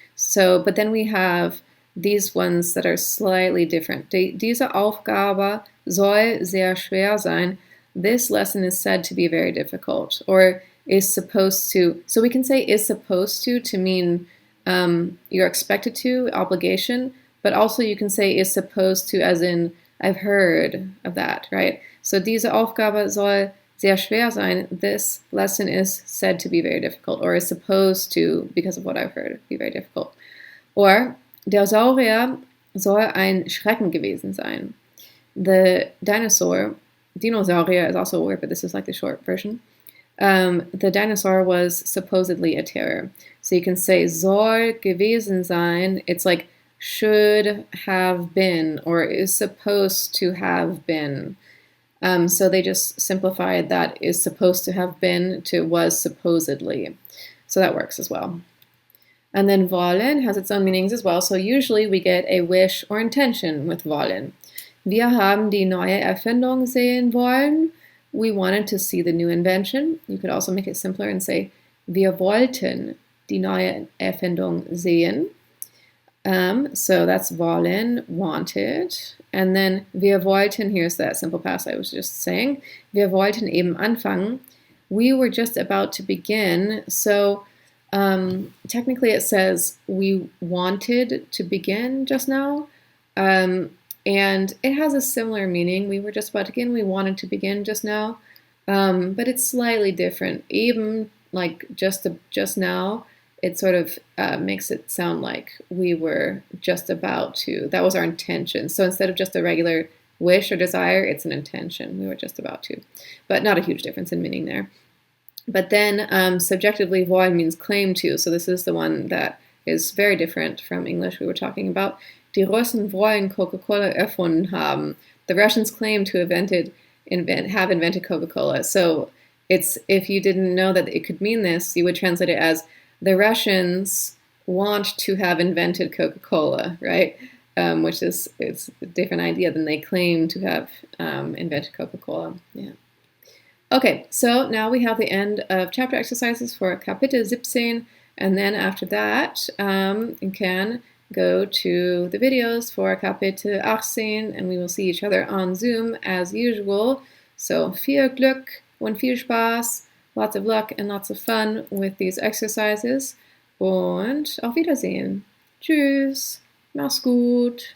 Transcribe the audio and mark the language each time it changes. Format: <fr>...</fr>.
<en>So, but then we have these ones that are slightly different.</en> <de>Diese Aufgabe soll sehr schwer sein.</de> <en>This lesson is said to be very difficult, or is supposed to. So we can say is supposed to mean you're expected to, obligation, but also you can say is supposed to as in I've heard of that, right?</en> <de>So diese Aufgabe soll sehr schwer sein.</de> <en>This lesson is said to be very difficult, or is supposed to, because of what I've heard, be very difficult.</en> <de>Or der Saurier soll ein Schrecken gewesen sein.</de> <en>The dinosaurier is also a word, but this is like the short version. The dinosaur was supposedly a terror. So you can say</en> <de>soll gewesen sein.</de> <en>It's like should have been, or is supposed to have been. So they just simplified that is supposed to have been to was supposedly. So that works as well. And then wollen has its own meanings as well. So usually we get a wish or intention with wollen.</en> <de>Wir haben die neue Erfindung sehen wollen.</de> <en>We wanted to see the new invention. You could also make it simpler and say,</en> <de>wir wollten die neue Erfindung sehen.</de> <en>So that's wollen, wanted. And then</en> <de>wir wollten,</de> <en>here's that simple past I was just saying.</en> <de>Wir wollten eben anfangen.</de> <en>We were just about to begin. So technically it says we wanted to begin just now. And it has a similar meaning. We were just about to begin. We wanted to begin just now. But it's slightly different. Even like just now, it sort of makes it sound like we were just about to. That was our intention. So instead of just a regular wish or desire, it's an intention. We were just about to. But not a huge difference in meaning there. But then subjectively, wollen means claim to. So this is the one that is very different from English we were talking about.</en> <de>Die Russen wollen Coca-Cola erfunden haben.</de> <en>The Russians claim to have invented Coca-Cola. So it's, if you didn't know that it could mean this, you would translate it as the Russians want to have invented Coca-Cola, right? Which is, it's a different idea than they claim to have invented Coca-Cola. Yeah. Okay, so now we have the end of chapter exercises for Kapitel 17, and then after that you can go to the videos for Kapitel 18, and we will see each other on Zoom as usual.</en> <de>So viel Glück und viel Spaß,</de> <en>lots of luck and lots of fun with these exercises,</en> <de>und auf Wiedersehen. Tschüss, mach's gut.</de>